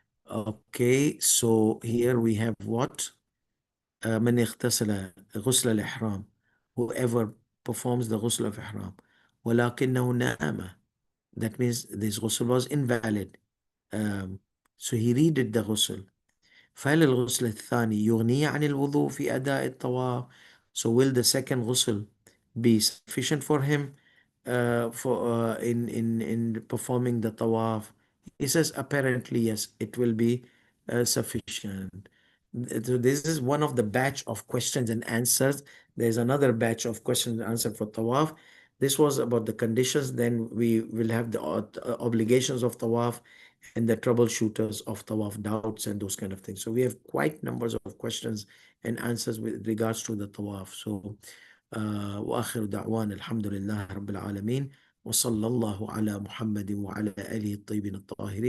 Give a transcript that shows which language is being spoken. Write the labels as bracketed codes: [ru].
[en] Okay, so here we have what? [ar] من اغتسل غسل الإحرام, [en] whoever performs the ghusl of ihram [ar] ولكنه نام, [en] that means this ghusl was invalid, so he redid the ghusl. [ar] فهل الغسل الثاني يغني عن الوضوء في أداء الطواف? [en] So will the second ghusl be sufficient for him in performing the tawaf? He says apparently yes, it will be sufficient. So this is one of the batch of questions and answers. There's another batch of questions and answers for tawaf. This was about the conditions. Then we will have the obligations of tawaf and the troubleshooters of tawaf, doubts and those kind of things. So we have quite numbers of questions and answers with regards to the tawaf. So [ar] وآخر دعوانا الحمد لله رب العالمين وصلى الله على محمد وعلى آله الطيبين الطاهرين.